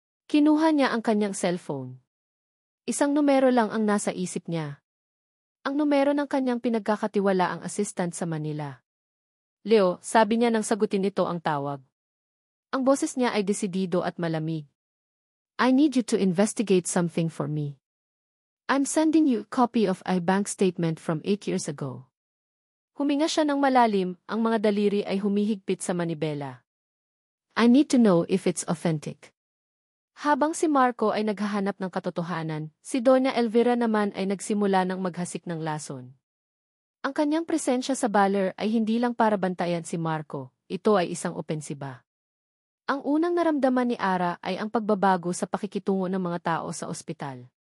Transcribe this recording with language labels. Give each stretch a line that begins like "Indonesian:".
Filipino: Kinuha niya ang kanyang cellphone. Isang numero lang ang nasa isip niya. Ang numero ng kanyang pinagkakatiwalaang assistant sa Manila. Leo, sabi niya nang sagutin nito ang tawag. Ang boses niya ay desidido at malamig.
English: I need you to investigate something for me. I'm sending you a copy of a bank statement from 8 years ago.
Filipino: Huminga siya ng malalim, ang mga daliri ay humihigpit sa manibela.
English: I need to know if it's authentic.
Filipino: Habang si Marco ay naghahanap ng katotohanan, si Doña Elvira naman ay nagsimula ng maghasik ng lason. Ang kanyang presensya sa baler ay hindi lang para bantayan si Marco, ito ay isang opensiba. Ang unang naramdaman ni Ara ay ang pagbabago sa pakikitungo ng mga tao sa ospital.